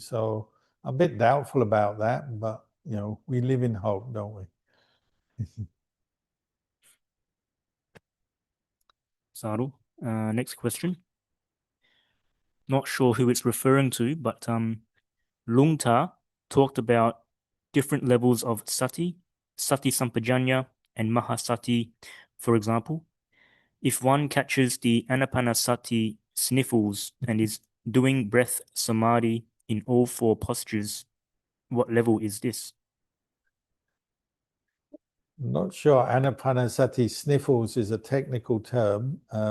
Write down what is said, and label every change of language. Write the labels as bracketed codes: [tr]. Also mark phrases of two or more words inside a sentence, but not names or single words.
[en] So I'm a bit doubtful about that. But, we live in hope, don't we? Sadhu. Next question. Not sure who it's referring to, but Luang Ta talked about different levels of sati, [pi] sati sampajanya, [en] and mahasati, for example. If one catches the anapanasati sniffles and is doing breath samadhi in all four postures, what level is this? Not sure anapanasati sniffles is a technical term.